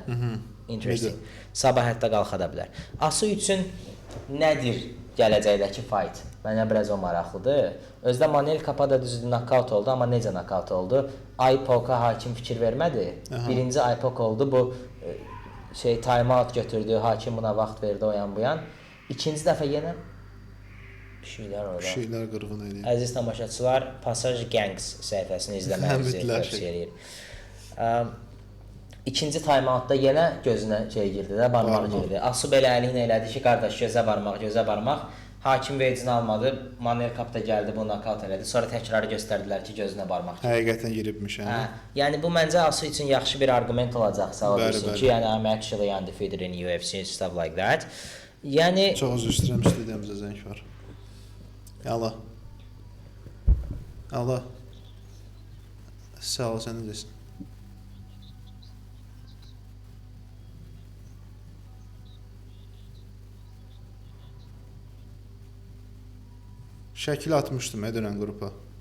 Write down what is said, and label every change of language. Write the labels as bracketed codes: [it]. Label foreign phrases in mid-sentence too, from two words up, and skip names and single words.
[en] Interesting. [az] Sabah hətta qalxa da bilər. Asu üçün nədir gələcəkdəki fight? Mənə biraz o maraqlıdır. Özdə Manel Kapa da düzdür knockout oldu, amma necə knockout oldu? IPOK-a hakim fikir vermədi. Birinci IPOK oldu, bu [en] time out [az] götürdü, hakim buna vaxt verdi o yan bu yan. İkinci dəfə yenə bir şeylər orada. Bir şeylər qırğın edir. Əziz tamaşaçılar, Passage Gangs səhifəsini izləmənizi tövsiyə edirəm. İkinci time-outda yenə gözünə girdi də, barmaq girdi. Asu belə əlini elədi ki, qardaş gözə barmaq. Hakim vecini almadı, Manuel Kapta gəldi, bunu knockout elədi. Sonra təkrar göstərdilər ki, gözünə barmaq girdi. Həqiqətən giribmiş, hə? Yəni bu məncə Asu üçün yaxşı bir arqument olacaq, sağ olsun ki, yəni [en] I'm actually undefeated in UFC, stuff like that. [az] Yəni çox üzr istəyirəm, studiyamıza zəng var. Alo. Alo. Sağ ol, sən necəsən? Şəkil atmışdım dönən qrupa.